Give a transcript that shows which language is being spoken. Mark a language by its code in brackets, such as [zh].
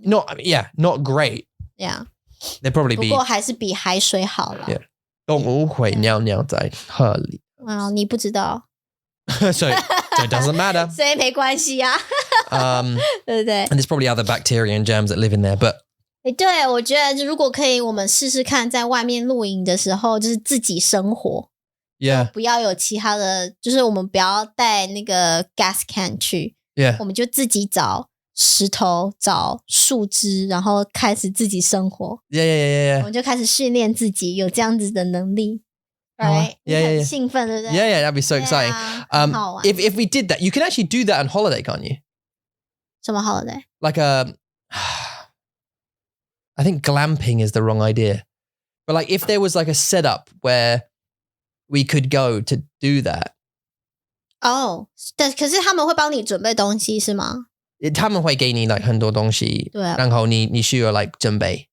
[en] Not great. Yeah. They'd probably be. [zh] 不过还是比海水好了。 Yeah. 动物会尿尿在河里。你不知道。 [en] So it doesn't matter. [zh] 所以没关系啊。对不对 [en] And there's probably other bacteria and germs that live in there, but [zh] 对，我觉得如果可以，我们试试看，在外面露营的时候，就是自己生活。 [en] Yeah. [zh] 不要有其他的，就是我们不要带那个 gas can 去。 [en] Yeah. [zh] 我们就自己找石头、找树枝，然后开始自己生活。 [en] Yeah. [zh] 我们就开始训练自己有这样子的能力。 [en] Right? Yeah. [zh] 很兴奋，对不对 [en] Yeah, that'd be so exciting. If we did that, you can actually do that on holiday, can't you? [zh] 什么 holiday? [en] Like I think glamping is the wrong idea. But like if there was like a setup where we could go to do that. [zh] 但可是他们会帮你准备东西是吗？他们会给你 like 很多东西，对啊，然后你需要 like 准备。